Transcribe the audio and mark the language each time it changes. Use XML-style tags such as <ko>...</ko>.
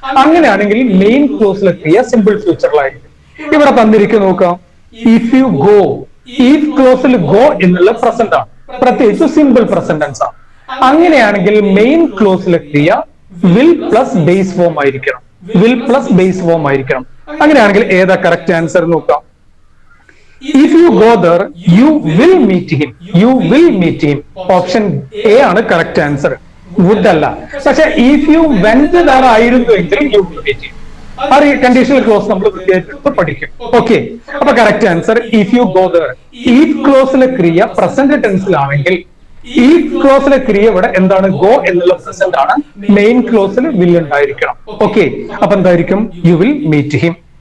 <ml>അങ്ങനെയാണെങ്കിൽ മെയിൻ ക്ലോസിലെ ക്രിയ സിമ്പിൾ ഫ്യൂച്ചറിലായിരിക്കും. ഇവിടെ തന്നിരിക്കും നോക്കാം.</ml> <en>if you go,</en> <ml>if ക്ലോസിൽ go എന്നുള്ള പ്രസന്റ് ആണ്, പ്രത്യേകിച്ച് സിമ്പിൾ പ്രസന്റ് ടെൻസ് ആണ്. അങ്ങനെയാണെങ്കിൽ മെയിൻ ക്ലോസിലെ ക്രിയ വിൽ പ്ലസ് ബേസ് ഫോം ആയിരിക്കണം. വിൽ പ്ലസ് ബേസ് ഫോം ആയിരിക്കണം. അങ്ങനെയാണെങ്കിൽ ഏതാ കറക്റ്റ് ആൻസർ നോക്കാം.</ml> <en>If you go there, you will meet him. You will meet him.</en> <ml>Option A ആണ് കറക്റ്റ് ആൻസർ. വുഡ് അല്ല. പക്ഷെ</ml> <en>if you went there</en> <ml>ആയിരുന്നുവെങ്കിൽ</ml> <en>you will meet him.</en> <ml>ആ conditional clause നമ്മൾ വൃത്തിയായിട്ട് പഠിക്കും. ഓക്കെ, അപ്പൊ correct answer</ml> <en>If you go there.</en> <ml>if ക്ലോസിലെ ക്രിയ present ടെൻസിലാണെങ്കിൽ if ക്ലോസിലെ ക്രിയ ഇവിടെ എന്താണ്? ഗോ എന്നുള്ള പ്രസന്റ് ആണ്. മെയിൻ ക്ലോസിൽ വിൽ ഉണ്ടായിരിക്കണം.</ml> <en>okay,</en> <ml>അപ്പൊ എന്തായിരിക്കും?</ml> <en>You will meet him.</en>